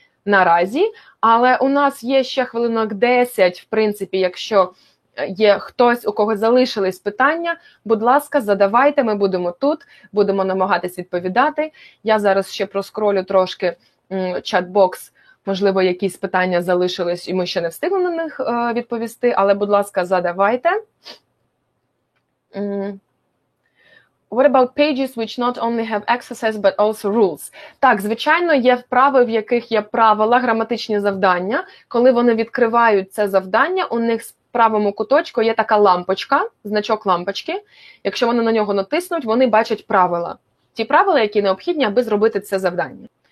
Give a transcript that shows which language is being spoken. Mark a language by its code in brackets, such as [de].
[uk] наразі, але у нас є ще хвилинок 10, в принципі, якщо є хтось, у кого залишились питання, будь ласка, задавайте, ми будемо тут, будемо намагатись відповідати. Я зараз ще проскролю трошки чат-бокс, можливо, якісь питання залишились, і ми ще не встигли на них відповісти, але, будь ласка, задавайте. [en] What about pages which not only have exercise, but also rules? [uk] Так, звичайно, є вправи, в яких є правила, граматичні завдання. Коли вони відкривають це завдання, у них в правому куточку є така лампочка, значок лампочки. Якщо вони на нього натиснуть, вони бачать правила. Ті правила, які необхідні, аби зробити це завдання.